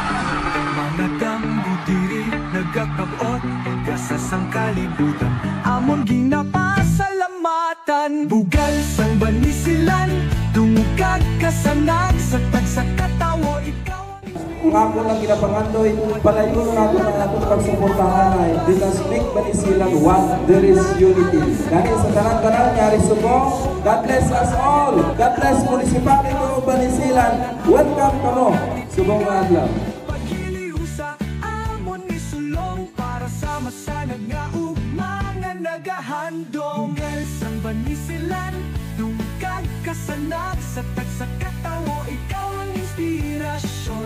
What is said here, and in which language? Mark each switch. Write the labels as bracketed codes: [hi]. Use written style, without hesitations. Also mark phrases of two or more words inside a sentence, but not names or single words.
[hil] Mga damgo diri, nagakabot, gasa sang kalibutan, amon ginapasalamatan. Bugal sang banisilan, tungkag kasanag, sa tagsa katawo, ikaw Nga po lang ginapangandoy, palayo nga po na atong pagsuportahan ay [en] because make Banisilan one, there is unity. [hil] Dahil sa tanan-tanan nga subong, [en] God bless us all. God bless Municipality of Banisilan. [hil] Welcome kamo, subong nga adlaw. paghiliusa, amon isulong, para sa masanag nga mga nagahandong. Bugal sang Banisilan, tungkag kasanag, sa tagsa katawo, ikaw ang inspirasyon.